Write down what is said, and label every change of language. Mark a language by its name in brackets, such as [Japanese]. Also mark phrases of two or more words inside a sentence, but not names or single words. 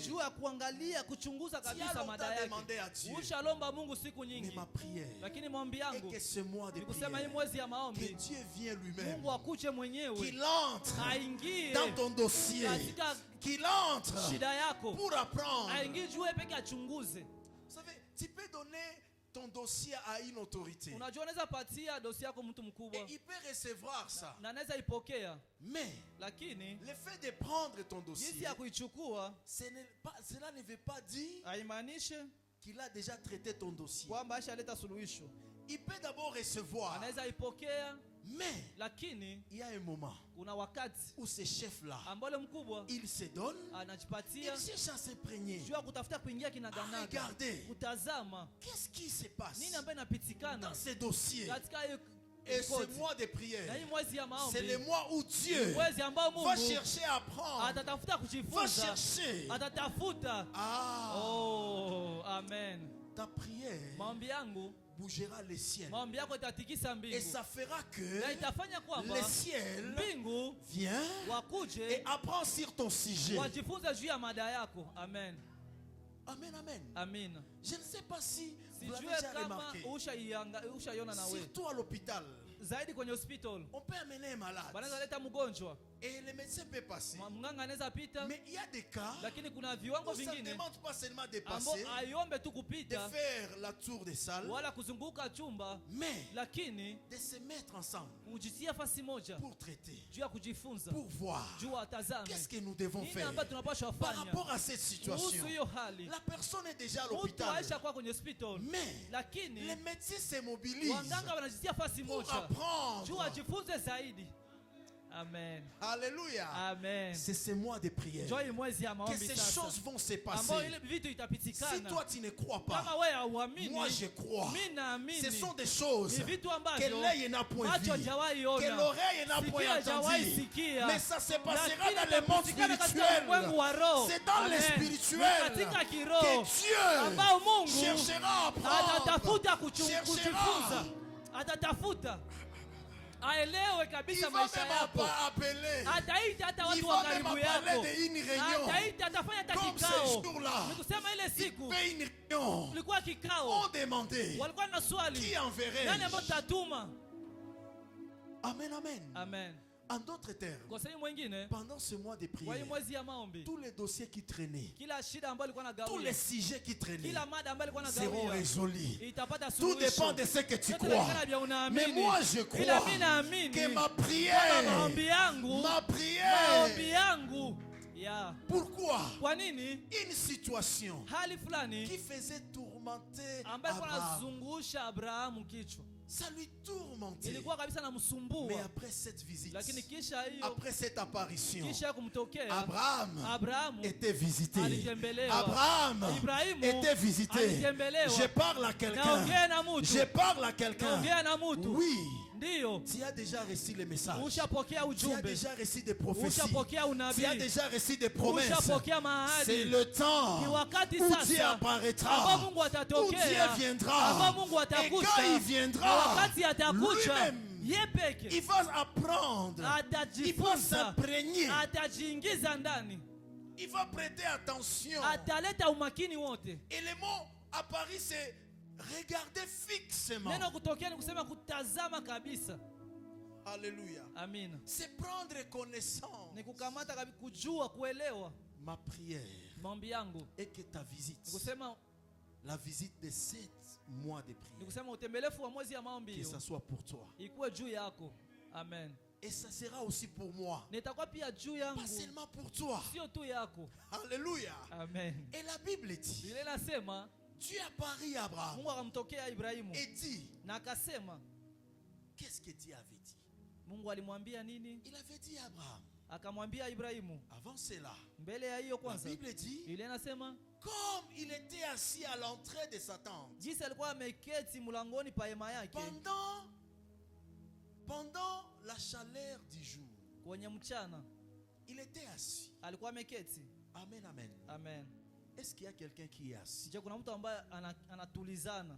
[French] Tu as longtemps demandé à Dieu, mais ma prière est que ce mois de prière, que Dieu vienne lui-même, qu'il entre dans ton dossier, qu'il entre pour apprendre. Vous savez, Tu peux donner ton dossier à une autorité. [Swahili] Unajua unaweza patia dossier yako mtu [French] Et [Swahili] mkubwa. [French] il peut recevoir ça. [Swahili] Na anaweza ipokea. [French] Mais [Swahili] Lakini [French] le fait de prendre ton [Swahili] jinsi [French] dossier, [Swahili] ya kuichukua [French] cela ne veut pas dire [Swahili] haimaanishi [French] qu'il a déjà traité ton dossier. [Swahili] kwamba ashaleta suluhisho. [French] Il peut d'abord recevoir. [Swahili] Anaweza ipokea, [French] Mais [Swahili] lakini [French] il y a un moment [Swahili] kuna wakati [French] où ce chef-là, [Swahili] ambao yule mkubwa [French] il se donne, [Swahili] anajipatia [French] il cherche à s'imprégner. [Swahili] juu ya kutafuta kuingia kinaganaga, [French] Regardez. [Swahili] kutazama [French] Qu'est-ce qui se passe [Swahili] nini ambayo inapitikana [French] dans ces dossiers? [Swahili] katika hiyo [French] Et ce [Swahili] kodi. [French] mois de [Swahili] Na [French] prière, [Swahili] hii mwezi ya [French] c'est le [Swahili] maombi, [French] mois où Dieu [Swahili] mwezi ambao [French] va [Swahili] Mungu [French] chercher à apprendre, [Swahili] atatafuta [French] va [Swahili] kujifunza, [French] chercher. [Swahili] atatafuta. [French] Ah, Oh, amen. ta prière [Swahili] Maombi yangu, [French] bougera les ciels. [Swahili] maombi yako itatikisa [French] Et [Swahili] mbingu [French] ça fera [Swahili] na [French] que [Swahili] itafanya kwamba [French] le ciel [Swahili] mbingu [French] vient et [Swahili] wakuje [French] apprend sur ton sujet. [Swahili] wajifunze juu ya mada yako. [French] Amen. Amen, amen. [Swahili] Amin. [French] Je ne sais pas si vous l'avez [Swahili] Sijue [French] déjà [Swahili] kama [French] remarqué. [Swahili] ushaiona na wewe [French] Surtout à l'hôpital, [Swahili] zaidi kwenye hospital, [French] on peut amener un malade [Swahili] wanaweza leta mgonjwa, [French] et le médecin peut passer. [Swahili] mganga anaweza pita, [French] Mais il y a des cas [Swahili] lakini kuna viwango [French] où ça ne [Swahili] vingine [French] demande pas seulement de [Swahili] ambao [French] passer, [Swahili] aiombe tu [French] de [Swahili] kupita [French] faire la tour des salles, [Swahili] wala kuzunguka chumba, [French] mais [Swahili] lakini [French] de se mettre ensemble [Swahili] kujitia fasi moja [French] pour traiter, [Swahili] juu ya kujifunza, [French] pour voir [Swahili] juu atazame [French] qu'est-ce que nous devons [Swahili] nini [French] faire [Swahili] ambayo tunapaswa [French] par [Swahili] fanya [French] rapport à cette situation. [Swahili] kuhusu hiyo hali. [French] La personne est déjà à [Swahili] Mtu [French] l'hôpital, [Swahili] aisha kwa kwenye hospital, [French] mais [Swahili] lakini [French] les médecins se mobilisent [Swahili] waganga wanajitia fasi [French] pour [Swahili] moja juu [French] apprendre. [Swahili] ajifunze zaidi. [French] Amen. Alléluia. Amen. C'est ce mois de prière [Swahili] Joy mwezi ya [French] que [Swahili] maombi [French] ces [Swahili] sasa, [French] choses vont se [Swahili] ambao [French] passer. [Swahili] ile vitu [French] Si [Swahili] itapitikana. [French] toi tu ne crois [Swahili] Kama [French] pas, [Swahili] wewe hauamini, [French] moi je crois. [Swahili] mimi naamini. [French] Ce sont des choses [Swahili] Ni vitu [French] que [Swahili] ambavyo [French] l'œil n'a point [Swahili] macho [French] vu, [Swahili] hajawahi [French] que [Swahili] ona, [French] l'oreille n'a [Swahili] sikio [French] point [Swahili] hajawahi [French] entendu. [Swahili] sikia, [French] Mais ça se passera [Swahili] lakini [French] dans le monde [Swahili] itapitikana katika [French] spirituel. [Swahili] ulimwengu wa roho. [French] C'est dans le [Swahili] Amen. [French] spirituel [Swahili] Ni katika [French] que [Swahili] kiroho [French] Dieu [Swahili] ambao Mungu [French] cherchera à apprendre. [Swahili] atatafuta [French] Cherchera. [Swahili] kujifunza, atatafuta aelewe [French] Il [Swahili] kabisa [French] va [Swahili] maisha [French] même [Swahili] yako. [French] pas appeler. [Swahili] Ataita hata [French] Il [Swahili] watu wa [French] va même [Swahili] karibu [French] parler [Swahili] yako, [French] d'une réunion. [Swahili] ataita, atafanya hata [French] Comme [Swahili] kikao. [French] ces jours-là, [Swahili] Ni kusema ile [French] il [Swahili] siku [French] fait une réunion. [Swahili] kulikuwa kikao, [French] On demandait [Swahili] walikuwa na swali, [French] qui enverrait. [Swahili] nani ambayo tutatuma? [French] Amen, amen. [Swahili] Amen. [French] En d'autres termes, [Swahili] Kwa sehemu mwingine, [French] pendant ce mois de [Swahili] kwa hii [French] prière, [Swahili] mwezi ya maombi, [French] tous les dossiers qui traînaient, [Swahili] kila shida ambayo ilikuwa [French] tous les [Swahili] nagawia, [French] sujets qui traînaient [Swahili] kila mada ambayo ilikuwa [French] seront [Swahili] nagawia [French] résolus. [Swahili] itapata [French] Tout [Swahili] suluhisho. [French] dépend de ce que tu [Swahili] Yote [French] crois. [Swahili] inalingana vya unaamini. [French] Mais moi je [Swahili] Ila [French] crois [Swahili] mimi naamini [French] que ma [Swahili] kwamba [French] prière, [Swahili] maombi yangu, [French] ma [Swahili] maombi [French] prière, [Swahili] yangu ya [French] pourquoi [Swahili] kwa nini [French] une situation [Swahili] hali [French] qui [Swahili] fulani [French] faisait tourmenter [Swahili] ambayo ilikuwa [French] Abraham, [Swahili] nazungusha Abrahamu kichwa, [French] ça lui tourmentait. [Swahili] ilikuwa kabisa [French] Mais [Swahili] namsumbua, [French] après cette visite, [Swahili] lakini kisha hiyo, [French] après cette apparition, [Swahili] kisha kumtokea [French] Abraham [Swahili] Abrahamu [French] était visité. [Swahili] alitembelewa. [French] Abraham [Swahili] Ibrahimu [French] était visité. [Swahili] alitembelewa. [French] Je parle à quelqu'un. [Swahili] Naongea na mtu, [French] Je parle à quelqu'un. [Swahili] naongea na mtu. [French] Oui, [Swahili] Ndiyo, [French] tu as déjà reçu les messages. [Swahili] ushapokea [French] Tu as [Swahili] ujumbe, [French] déjà reçu des prophéties. [Swahili] ushapokea [French] Tu as [Swahili] unabii, [French] déjà reçu des promesses. [Swahili] ushapokea [French] C'est [Swahili] mahadi. [French] le temps [Swahili] Ni wakati [French] où Dieu [Swahili] sasa [French] apparaîtra, [Swahili] ambao Mungu [French] où Dieu [Swahili] atatokea, [French] viendra. [Swahili] ambao Mungu [French] Et quand [Swahili] atakuja, [French] il [Swahili] na [French] viendra, [Swahili] wakati atakuja [French] lui-même, [Swahili] ye peke [French] il va apprendre, il va [Swahili] atajifunza, [French] s'imprégner, [Swahili] atajiingiza ndani, [French] il va prêter attention. [Swahili] ataleta umakini wote. [French] Et le mot à Paris, c'est regarder fixement. [Swahili] Neno kutokea ni kusema kutazama kabisa. [French] Alléluia. [Swahili] Amina, [French] C'est prendre connaissance. [Swahili] ni kukamata kabisa, kujua, kuelewa. [French] Ma prière [Swahili] Maombi yangu [French] est que ta visite, [Swahili] ni kusema, [French] la visite de 7 mois de [Swahili] ni [French] prière, [Swahili] kusema utembelefu wa mwezi ya maombi [French] que [Swahili] hiyo [French] ça soit pour toi. [Swahili] ikuwe juu yako. [French] Amen. Et ça sera aussi pour moi. [Swahili] Nitakuwa pia juu yangu, [French] Pas seulement pour toi. [Swahili] sio tu yako. [French] Alléluia. [Swahili] Amen. [French] Et la Bible dit, [Swahili] Biblia inasema [French] Dieu apparut à Abraham [Swahili] Mungu akamtokea Ibrahimu [French] et dit, [Swahili] na akasema, [French] qu'est-ce que Dieu avait dit? [Swahili] Mungu alimwambia nini? [French] Il avait dit à Abraham, [Swahili] Akamwambia Ibrahimu. [French] avant cela, [Swahili] Mbele ya hiyo [French] la [Swahili] kwanza, [French] Bible dit, [Swahili] Biblia inasema [French] comme il était assis à l'entrée de sa tente, [Swahili] jinsi alikuwa ameketi mlangoni pa hema yake [French] pendant la chaleur du jour, [Swahili] kwenye mchana, [French] il était assis. [Swahili] alikuwa ameketi. [French] Amen, amen. [Swahili] Amen. [French] Est-ce qu'il y a quelqu'un qui est assis? [Swahili] Je, kuna mtu ambaye anatulizana.